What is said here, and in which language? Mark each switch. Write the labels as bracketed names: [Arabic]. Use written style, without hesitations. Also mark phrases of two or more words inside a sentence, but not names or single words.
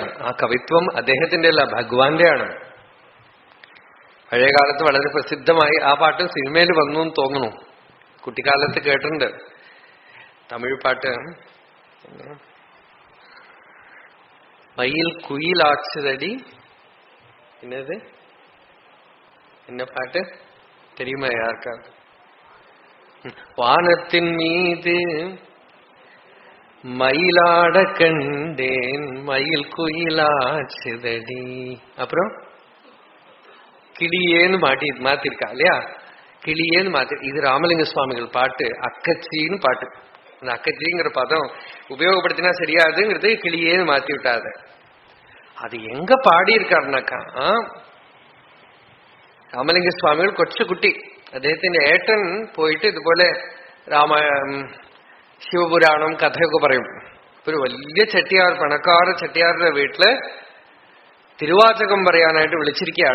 [Malayalam] ആ കവിത്വം അദ്ദേഹത്തിന്റെ അല്ല, ഭഗവാന്റെ ആണ്. പഴയകാലത്ത് വളരെ പ്രസിദ്ധമായി ആ പാട്ട് സിനിമയിൽ വന്നു എന്ന് തോന്നുന്നു. കുട്ടിക്കാലത്ത് കേട്ടിട്ടുണ്ട്. തമിഴ് പാട്ട്. മയിൽ കുയിലാച്ചതടി എന്നത് [Tamil] என்ன பாட்டு தெரியுமா யாருக்காவது? வானத்தின் மீது மயிலாட கண்டேன் மயில் குயிலாச்சுதடி. அப்புறம் கிளியேன்னு மாத்திருக்கா இல்லையா? கிளியேன்னு மாத்தி. இது ராமலிங்க சுவாமிகள் பாட்டு. அக்கச்சின்னு பாட்டு. அந்த அக்கச்சிங்கிற பதம் உபயோகப்படுத்தினா சரியாதுங்கிறது கிளியேன்னு மாத்தி விட்டாத. அது எங்க [Malayalam] പാടിയിരിക്കാറുனாக்கா, രാമലിംഗ സ്വാമികൾ കൊച്ചുകുട്ടി, അദ്ദേഹത്തിന്റെ ഏട്ടൻ പോയിട്ട് ഇതുപോലെ ശിവപുരാണം കഥയൊക്കെ പറയും. ഒരു വലിയ ചെട്ടിയാർ, പണക്കാര ചെട്ടിയാരുടെ വീട്ടില് തിരുവാചകം പറയാനായിട്ട് വിളിച്ചിരിക്കുകയാണ്.